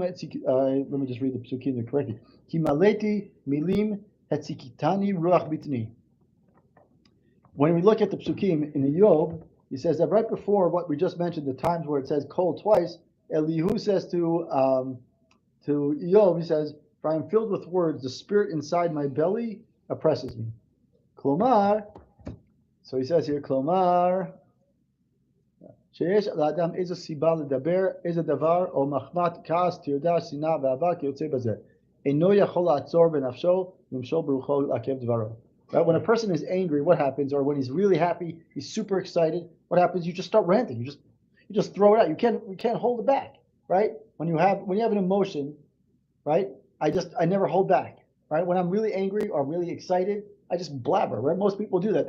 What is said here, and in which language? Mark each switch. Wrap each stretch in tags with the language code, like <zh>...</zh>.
<en>Let me just read the psukim correctly.</en> <he>Ki maleti milim hetzikitani ruach bitni.</he> <en>When we look at the psukim in the Yov, he says that right before what we just mentioned, the times where it says kol twice, Elihu says to Yov, he says, "For I am filled with words, the spirit inside my belly oppresses me."</en> <he>Klomar,</he> <en>so he says here,</en> <he>Klomar, שיש לאדם איזו סיבה לדבר, איזה דבר, או מחמת כעס, טרדה, שנאה ואהבה, כיוצא בזה. אינו יכול לעצור בנפשו, למשול ברוחו לעכב דברו.</he> <en>Right? When a person is angry, what happens? Or when he's really happy, he's super excited, what happens? You just start ranting. You just throw it out. You can't hold it back, right? When you have an emotion, right? I never hold back, right? When I'm really angry or really excited, I just blabber, right? Most people do that.</en>